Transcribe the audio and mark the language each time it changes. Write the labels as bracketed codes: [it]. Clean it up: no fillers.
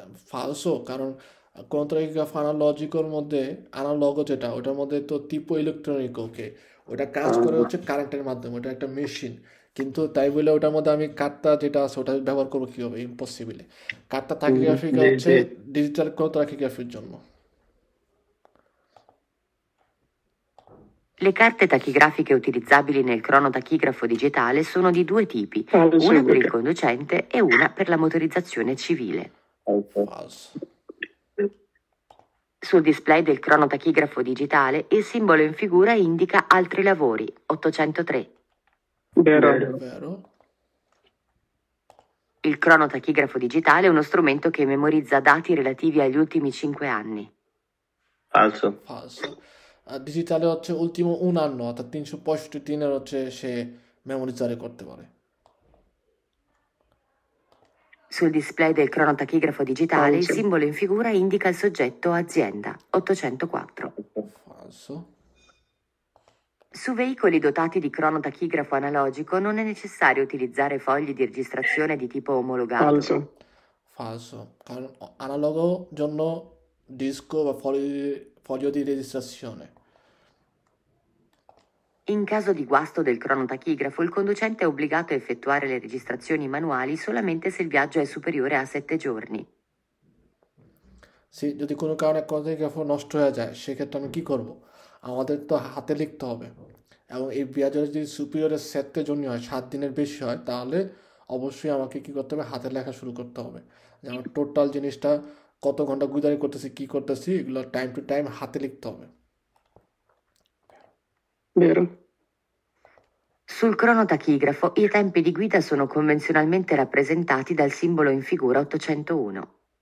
[bn] ফালসো, কারণ কোনোটাগ্রাফ অ্যানালজিকর মধ্যে অ্যানালগ যেটা ওটার মধ্যে তো টিপো ইলেকট্রনিক, ওকে ওটা কাজ করে হচ্ছে কারেন্টের মাধ্যমে, ওটা একটা মেশিন, কিন্তু তাই বলে ওটার মধ্যে আমি কার্ডটা যেটা আছে ওটা ব্যবহার করবো কীভাবে, ইম্পসিবল। কার্ডটা টাকিগ্রাফিক হচ্ছে ডিজিটাল টাকিগ্রাফির জন্য। [it] Le carte tachigrafiche utilizzabili nel cronotachigrafo digitale sono di 2 tipi, una per il conducente e una per la motorizzazione civile. Falso. Sul display del cronotachigrafo digitale il simbolo in figura indica altri lavori, 803. Vero. Vero. Il cronotachigrafo digitale è uno strumento che memorizza dati relativi agli ultimi 5 anni. Falso. Falso. [bn] ডিজিটালে হচ্ছে [it] ultimo un anno [bn] অর্থাৎ 365 দিনের হচ্ছে সে মেমোরিজারে করতে পারে। [it] Sul display del cronotachigrafo digitale il Falso. simbolo in figura indica il soggetto azienda 804. Falso. Su veicoli dotati di cronotachigrafo analogico non è necessario utilizzare fogli di registrazione di tipo omologato. falso, Falso. [bn] কারণ অ্যানালগের জন্য disco বা [it] foglio di registrazione. In caso di guasto del cronotachigrafo, il conducente è obbligato a effettuare le registrazioni manuali solamente se il viaggio è superiore a 7 giorni. [bn] যদি কোনো কারণে ক্রনোটাকিগ্রাফ নষ্ট হয়ে যায় সেক্ষেত্রে আমি কি করব? আমাদের তো হাতে লিখতে হবে, এবং এই বিয়াজের যদি সুপিরিয়রের 7 জন্য হয়, 7 দিনের বেশি হয়, তাহলে অবশ্যই আমাকে কি করতে হবে? হাতে লেখা শুরু করতে হবে যে আমার টোটাল জিনিসটা কত ঘন্টা গুজারি করতেছি, কি করতেছি, এগুলো টাইম টু টাইম হাতে লিখতে হবে। [it] vero, Sul cronotachigrafo i tempi di guida sono convenzionalmente rappresentati dal simbolo in figura 801.